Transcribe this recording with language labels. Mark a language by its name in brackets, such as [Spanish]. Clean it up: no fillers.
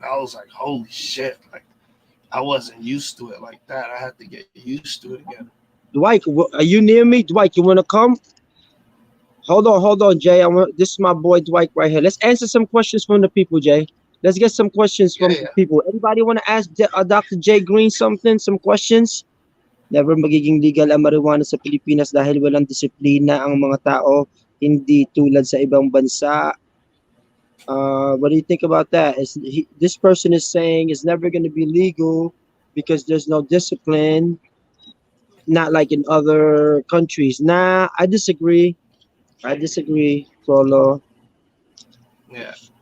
[English] I was like, holy shit! Like I wasn't used to it like that. I had to get used to it again. Dwight, are you near me? Dwight, you wanna come? Hold on, Jay. I want this is my boy Dwight right here. Let's answer some questions from the people, Jay. Let's get some questions Yeah, from yeah. the people. Anybody want to ask Dr. Jay Green something? Some questions? [Filipino] Never magiging legal ang marijuana sa Pilipinas dahil walang disiplina ang mga tao, hindi tulad sa ibang bansa. [English] What do you think about that? This person is saying it's never going to be legal because there's no discipline, not like in other countries. Nah, I disagree. I disagree, Solo. Yeah.